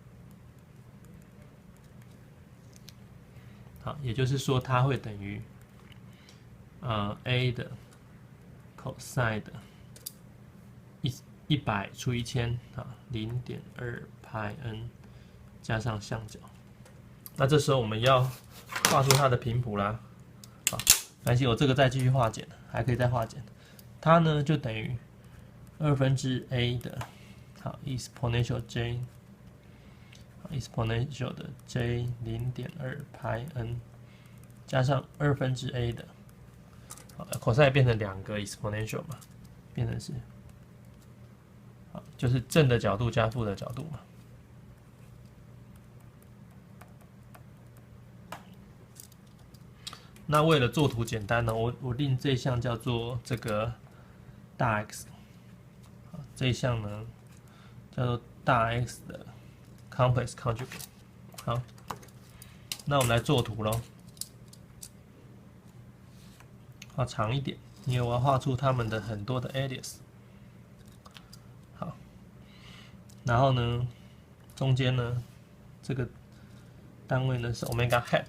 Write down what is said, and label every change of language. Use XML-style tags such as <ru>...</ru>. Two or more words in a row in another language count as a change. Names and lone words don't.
<zh>好，也就是說它会等於a 的 cosine 的100除1000啊，0.2πn 加上相角。那這时候我們要畫出它的頻譜啦。好，沒關係，我這個再繼續化簡，還可以再化簡。它呢就等於 2/a 的，好</zh> <en>exponential j，</en> <zh>exponential 的 j 0.2πn 加上2/a 的。cosine 變成2個 exponential 嘛，變成是，好，就是正的角度加負的角度嘛。那為了做圖簡單呢，我令這一項叫做這個大 X， 這一項呢叫做大 X 的</zh> <en>complex conjugate。</en> <zh>好，那我們來做圖咯。畫長一點，因為我要畫出它們的很多的 alias。好，然後呢，中間呢，這個單位呢是</zh> <en>omega hat。</en>